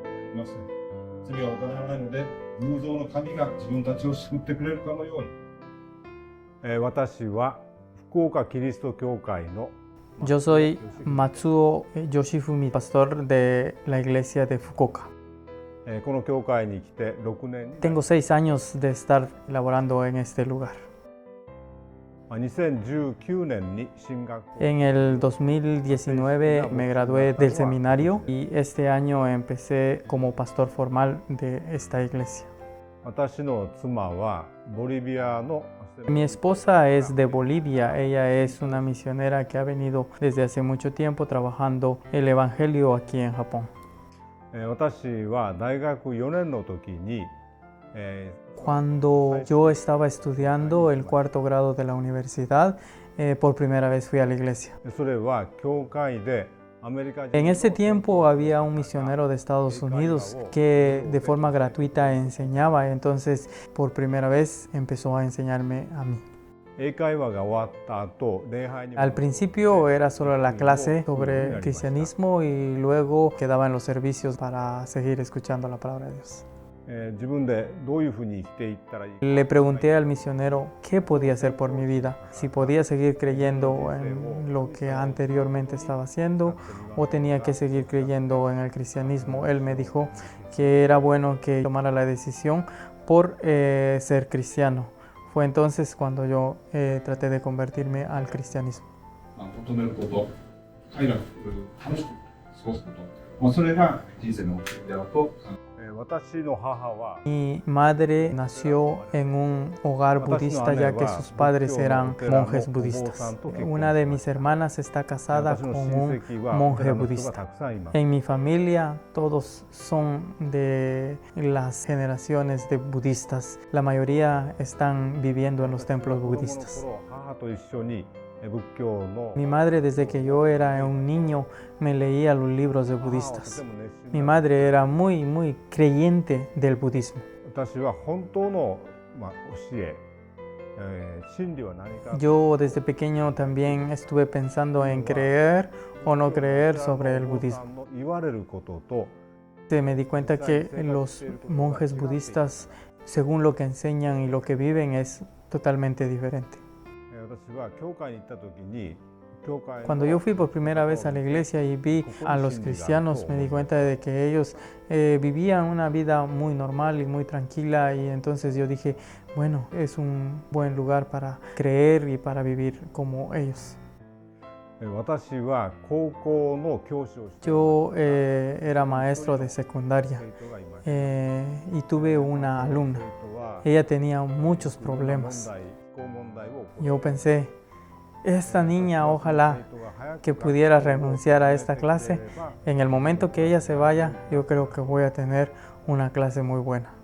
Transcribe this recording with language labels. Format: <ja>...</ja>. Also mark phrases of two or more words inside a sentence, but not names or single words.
<ja>いません。罪は犯らないので、偶像の神が自分たちを救ってくれるかのように。私は福岡キリスト教会の</ja> <es>Yo soy Matsuo Yoshifumi, pastor de la iglesia de Fukuoka.</es> <ja>この教会に来て6年</ja> <es>Tengo 6 años de estar laborando en este lugar.</es> <ja>2019 年に進学</ja> <es>En el 2019 me gradué del seminario y este año empecé como pastor formal de esta iglesia.</es> <ja>私の妻はボリビアの</ja> <es>Mi esposa es de Bolivia, ella es una misionera que ha venido desde hace mucho tiempo trabajando el evangelio aquí en Japón.</es> <ja>私は大学4年の時に</ja> <es>Cuando yo estaba estudiando el 4º grado de la universidad, por primera vez fui a la iglesia.</es> <ja>それは教会でアメリカ人</ja> <es>En ese tiempo había un misionero de Estados Unidos que de forma gratuita enseñaba, entonces por primera vez empezó a enseñarme a mí.</es> <ja>英会話が終わった後礼拝に</ja> <es>Al principio era solo la clase sobre cristianismo y luego quedaba en los servicios para seguir escuchando la palabra de Dios.</es> <ja>自分でどういうふうに生きていったらいいか</ja> <es>Le pregunté al misionero qué podía hacer por mi vida, si podía seguir creyendo en lo que anteriormente estaba haciendo o tenía que seguir creyendo en el cristianismo. Él me dijo que era bueno que tomara la decisión por ser cristiano. Fue entonces cuando yo traté de convertirme al cristianismo.</es> <ja>求めること、快楽、楽しく過ごすこと、それが人生の目的であると考えます。私の母は</ja> <es>Mi madre nació en un hogar budista ya que sus padres eran monjes budistas. Una de mis hermanas está casada con un monje budista. En mi familia todos son de las generaciones de budistas. La mayoría están viviendo en los templos budistas.</es> <ja>母と一緒に仏教の</ja> <es>Mi madre desde que yo era un niño me leía los libros de budistas. Mi madre era muy creyente del budismo.</es> <ja>私は本当の教え、真理は何か</ja> <es>Yo desde pequeño también estuve pensando en creer o no creer sobre el budismo.</es> <ja>言われることと</ja> <es>Me di cuenta que los monjes budistas, según lo que enseñan y lo que viven, es totalmente diferente.</es> <ja>私は教会に行った時に</ja> <es>Cuando yo fui por primera vez a la iglesia y vi a los cristianos, me di cuenta de que ellos vivían una vida muy normal y muy tranquila, y entonces yo dije, bueno, es un buen lugar para creer y para vivir como ellos.</es> <ja>私は高校の教師をして</ja> <es>Yo era maestro de secundaria y tuve una alumna. Ella tenía muchos problemas. Yo pensé, esta niña ojalá que pudiera renunciar a esta clase. En el momento que ella se vaya, yo creo que voy a tener una clase muy buena.</es>